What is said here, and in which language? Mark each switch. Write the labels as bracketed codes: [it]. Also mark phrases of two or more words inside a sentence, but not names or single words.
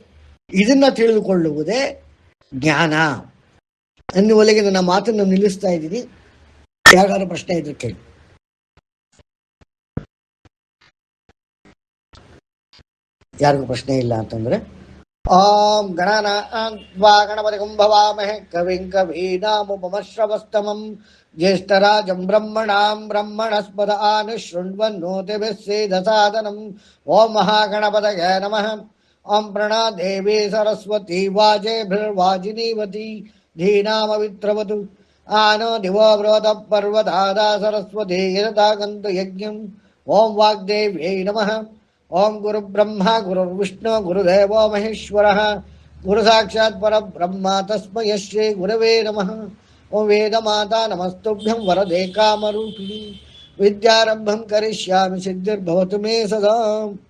[kn] ಇದನ್ನ ತಿಳಿದುಕೊಳ್ಳುವುದೇ ಜ್ಞಾನ ಅನ್ನುವಲ್ಲಿಗೆ ನನ್ನ ಮಾತನ್ನು ನಿಲ್ಲಿಸ್ತಾ ಇದ್ದೀನಿ. ಯಾರಿಗಾದ್ರೂ ಪ್ರಶ್ನೆ ಇದ್ರೆ ಕೇಳಿ. ಯಾರಿಗೂ ಪ್ರಶ್ನೆ ಇಲ್ಲ ಅಂತಂದ್ರೆ, [sa] ಓಂ ಗಣನಾನ್ವಾ ಗಣಪತಿಂ ಭವಾಮಹೇ ಕವಿಂ ಕವೀನಾಮುಪಮಶ್ರವಸ್ತಮಂ ಜ್ಯೇಷ್ಠರಾಜಂ ಬ್ರಹ್ಮಣಾಂ ಬ್ರಹ್ಮಣಸ್ಪದ ಆನುಶೃಣ್ವನ್ನೋತಿಭಿಃ ಸೇದಸಾದನಂ. ಓಂ ಮಹಾಗಣಪತಯೇ ನಮಃ. ಓಂ ಪ್ರಣಾ ದೇವಿ ಸರಸ್ವತಿ ವಾಜೇಭಿರ್ವಾಜಿನೀವತಿ ಧೀನಾಮವಿತ್ರವತು. ಆನೋ ದಿವೋ ಬೃಹತ ಪರ್ವತಾದಾ ಸರಸ್ವತಿ ಯದಾಗಂತು ಯಜ್ಞಂ. ಓಂ ವಾಗ್ದೇವ್ಯೈ ನಮಃ. ಓಂ ಗುರು ಬ್ರಹ್ಮ ಗುರುರ್ವಿಷ್ಣು ಗುರುದೇವೋ ಮಹೇಶ್ವರಃ. ಗುರು ಸಾಕ್ಷಾತ್ ಪರಬ್ರಹ್ಮ ತಸ್ಮೈ ಶ್ರೀ ಗುರವೇ ನಮಃ. ಓಂ ವೇದ ಮಾತಾ ನಮಸ್ತುಭ್ಯಂ ವರದೇ ಕಾಮರೂಪಿಣಿ. ವಿದ್ಯಾರಂಭಂ ಕರಿಷ್ಯಾಮಿ ಸಿದ್ಧಿರ್ಭವತು ಮೇ ಸದಾ.